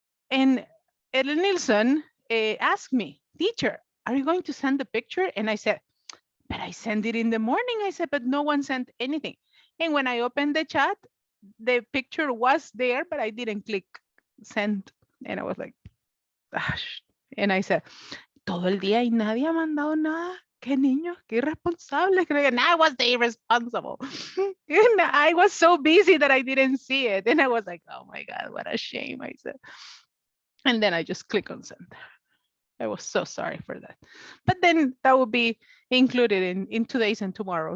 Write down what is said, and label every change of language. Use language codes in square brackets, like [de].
[en] And Ellen Nilsson asked me, teacher, are you going to send the picture? And I said, but I sent it in the morning. I said, but no one sent anything. And when I opened the chat, the picture was there, but I didn't click send. And I was like, gosh. And I said, [es] todo el día y nadie ha mandado nada. Qué niños, qué irresponsables. [en] And I was the irresponsible. And I was so busy that I didn't see it. And I was like, oh my God, what a shame, I said. And then I just click on send. I was so sorry for that. But then that will be included in today's and tomorrow.